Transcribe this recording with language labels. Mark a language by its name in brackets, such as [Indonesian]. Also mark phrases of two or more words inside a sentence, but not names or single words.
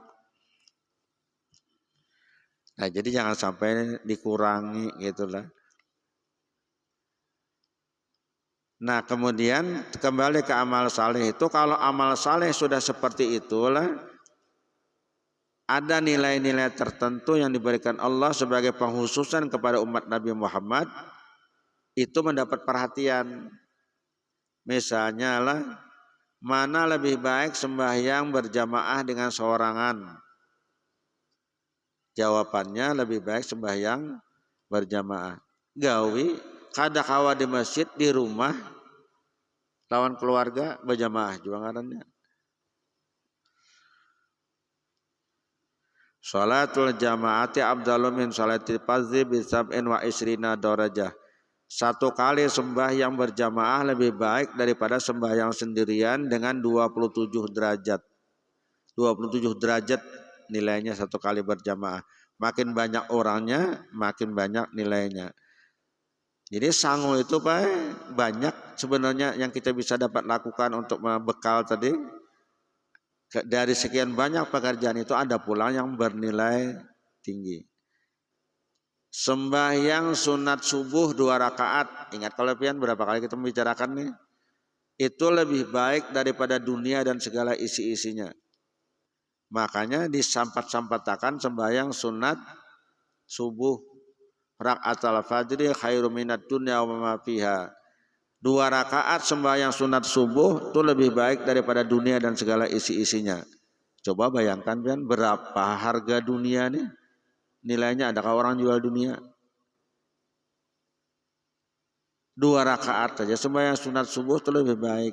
[Indonesian] Nah, jadi jangan sampai dikurangi gitulah. Nah, kemudian kembali ke amal saleh itu, kalau amal saleh sudah seperti itulah, ada nilai-nilai tertentu yang diberikan Allah sebagai penghususan kepada umat Nabi Muhammad itu mendapat perhatian. Misalnya lah Mana lebih baik sembahyang berjamaah dengan seorangan? Jawabannya lebih baik sembahyang berjamaah. [Banjar] Gawi kada kawa di masjid di rumah lawan keluarga berjamaah juga ngarannya. [Arabic] صلاة الجماعة أفضل من صلاة الفرض بسبع وعشرين درجة. [Indonesian] Satu kali sembahyang berjamaah lebih baik daripada sembahyang sendirian dengan 27 derajat. 27 derajat nilainya satu kali berjamaah. Makin banyak orangnya, makin banyak nilainya. Jadi sangu itu Pak, banyak sebenarnya yang kita bisa dapat lakukan untuk bekal tadi. Dari sekian banyak pekerjaan itu ada pula yang bernilai tinggi. Sembahyang sunat subuh 2 rakaat. Ingat kalau pian berapa kali kita membicarakan nih? Itu lebih baik daripada dunia dan segala isi-isinya. [Banjar] Makanya disampat-sampatakan sembahyang sunat subuh [Arabic] ركعتا الفجر خير من الدنيا وما فيها. [Indonesian] 2 rakaat sembahyang sunat subuh itu lebih baik daripada dunia dan segala isi-isinya. Coba bayangkan kan berapa harga dunia nih? Nilainya adakah orang jual dunia? 2 rakaat saja sembahyang sunat subuh itu lebih baik.